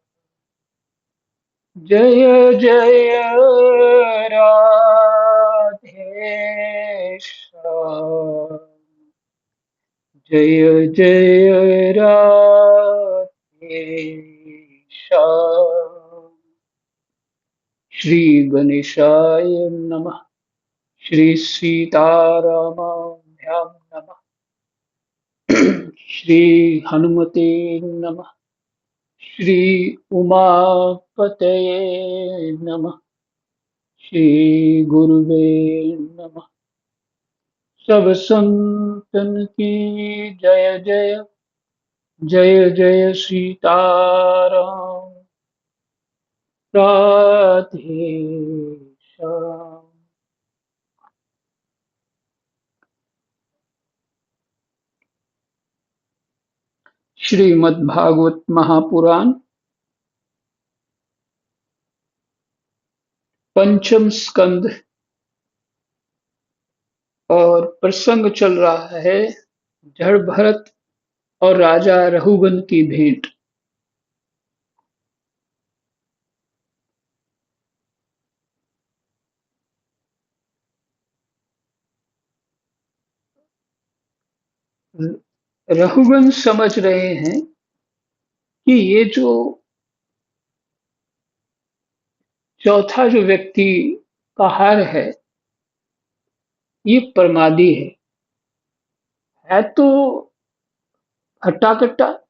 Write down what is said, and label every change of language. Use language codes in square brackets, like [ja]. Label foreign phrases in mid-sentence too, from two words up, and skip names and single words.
[hi] जय जय राधे श्याम। जय जय राधे श्याम। [sa] श्री गणेशाय नमः। श्री सीतारामाभ्यां नमः। श्री हनुमते नमः। श्री उमापतये नमः। श्री गुरुवे नमः। [hi] सब संतन की जय जय जय जय सीताराम। राधे श्याम। श्रीमद्भागवत महापुराण पंचम स्कंद और प्रसंग चल रहा है जड़ भरत और राजा रघुगन की भेंट। रघुगन समझ रहे हैं कि ये जो चौथा जो व्यक्ति कहार है ये प्रमादी है तो हट्टा कट्टा